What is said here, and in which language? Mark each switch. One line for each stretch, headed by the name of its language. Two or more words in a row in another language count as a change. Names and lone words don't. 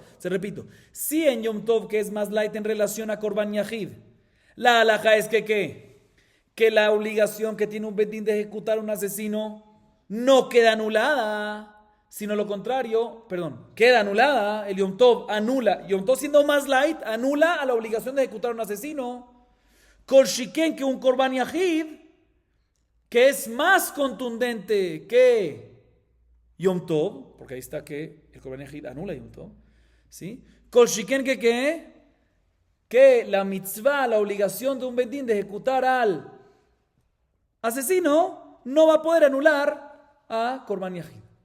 Spanish: Se repito, si en
Hebrew: יום טוב,
Spanish: que es más light en relación a
Hebrew: קרבן יחיד,
Spanish: la halajá es que la obligación que tiene un bedín de ejecutar a un asesino no queda anulada, sino lo contrario, queda anulada. El
Hebrew: יום טוב
Spanish: anula,
Hebrew: יום טוב
Spanish: siendo más light, anula a la obligación de ejecutar a un asesino.
Hebrew: כל שכן,
Spanish: que un
Hebrew: קרבן יחיד,
Spanish: que es más contundente que
Hebrew: יום טוב,
Spanish: porque ahí está que el
Hebrew: קרבן יחיד
Spanish: anula
Hebrew: יום טוב,
Spanish: ¿sí?
Hebrew: כל שכן,
Spanish: que la mitzvah, la obligación de un bedín de ejecutar al asesino, no va a poder anular a
Hebrew: קרבן יחיד.